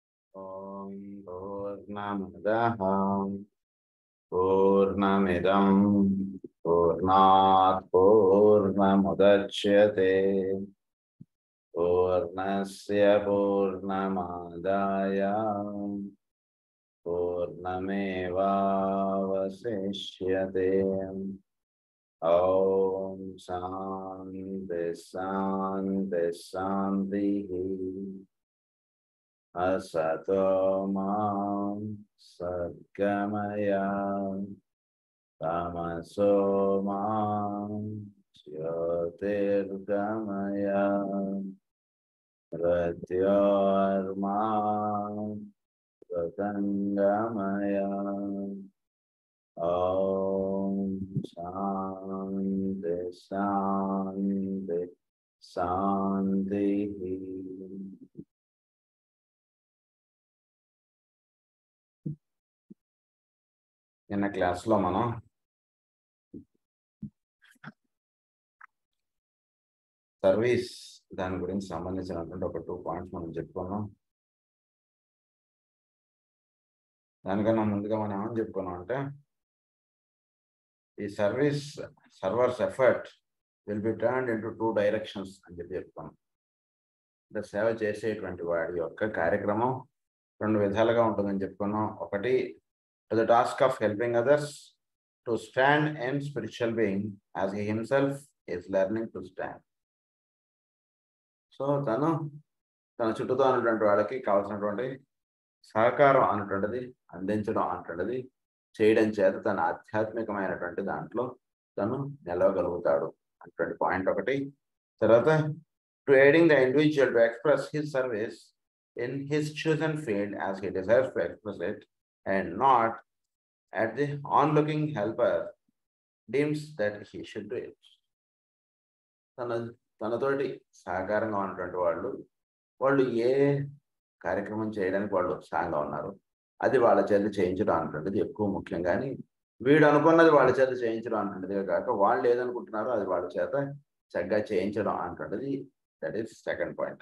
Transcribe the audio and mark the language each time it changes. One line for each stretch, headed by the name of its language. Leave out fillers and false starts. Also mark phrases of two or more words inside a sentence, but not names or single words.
Sanskrit: ఓం పూర్ణమదః పూర్ణమిదం పూర్ణాత్ పూర్ణముదచ్యతే పూర్ణస్య పూర్ణమాదాయ పూర్ణమేవావశిష్యతే. ఓం శాంతి శాంతి శాంతిః. असतो मां सद्गमय तमसो मां ज्योतिर्गमय मृत्योर्मां मृतङ्गमय. ॐ शान्ति शान्ति शान्तिः.
Telugu: నిన్న క్లాస్లో మనం సర్వీస్ దాని గురించి సంబంధించినటువంటి ఒక 2 పాయింట్స్ మనం చెప్పుకున్నాం. దానికన్నా ముందుగా మనం ఏమని చెప్పుకున్నాం అంటే ఈ
English: server's effort will be turned into 2 directions
Telugu: అని చెప్పుకున్నాం. అంటే సేవ చేసేటువంటి వాడి యొక్క కార్యక్రమం 2 విధాలుగా ఉంటుందని చెప్పుకున్నాం. ఒకటి,
English: to the task of helping others to stand in spiritual being as he himself is learning to stand.
Telugu: సో తన చుట్టూతో ఉన్నటువంటి వాళ్ళకి కావాల్సినటువంటి సహకారం అనేటువంటిది అందించడం అనేటువంటిది చేయడం చేత తన ఆధ్యాత్మికమైనటువంటి దాంట్లో తను నిలవగలుగుతాడు అనేటువంటి పాయింట్ ఒకటి. తర్వాత,
English: టు aiding the individual to express his service in his chosen field as he desires to express it, and not at the onlooking helper deems that he should do it.
Telugu: తనతోటి సహకారంగా ఉన్నటువంటి వాళ్ళు ఏ కార్యక్రమం చేయడానికి వాళ్ళు ఉత్సాహంగా ఉన్నారు అది వాళ్ళ చేత చేయించడం అనేటువంటిది ఎక్కువ ముఖ్యం. కానీ వీడు అనుకున్నది వాళ్ళ చేత చేయించడం అనేటువంటిదిగా కాక వాళ్ళు ఏదనుకుంటున్నారో అది వాళ్ళ చేత చక్కగా చేయించడం అనేటువంటిది,
English: that is second point.